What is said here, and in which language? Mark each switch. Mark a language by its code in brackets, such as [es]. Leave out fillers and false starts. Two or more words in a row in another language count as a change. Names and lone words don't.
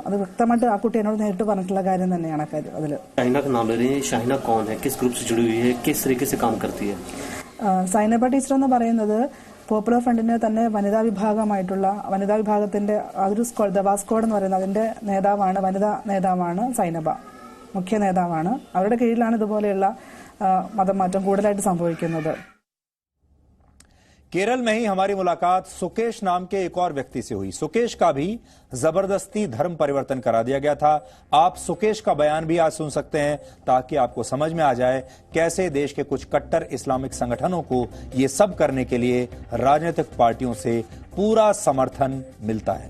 [ml] അത് വ്യക്തമായിട്ട് ആ കുട്ടി എന്നോട് നേരിട്ട് പറഞ്ഞിട്ടുള്ള കാര്യം തന്നെയാണ് അതില്. സൈനബ ടീച്ചർ എന്ന് പറയുന്നത് പോപ്പുലർ ഫ്രണ്ടിന്റെ തന്നെ വനിതാ വിഭാഗത്തിന്റെ അതൊരു ദവാ സ്ക്വാഡ് എന്ന് പറയുന്നത് അതിന്റെ നേതാവാണ്, വനിതാ നേതാവാണ് സൈനബ, മുഖ്യ നേതാവാണ്. അവരുടെ കീഴിലാണ് ഇതുപോലെയുള്ള മതമാറ്റം കൂടുതലായിട്ട് സംഭവിക്കുന്നത്. [hi] केरल में ही हमारी मुलाकात सुकेश नाम के एक और व्यक्ति से हुई. सुकेश का भी जबरदस्ती धर्म परिवर्तन करा दिया गया था. आप सुकेश का बयान भी आज सुन सकते हैं ताकि आपको समझ में आ जाए कैसे देश के कुछ कट्टर इस्लामिक संगठनों को ये सब करने के लिए राजनीतिक पार्टियों से पूरा समर्थन मिलता है.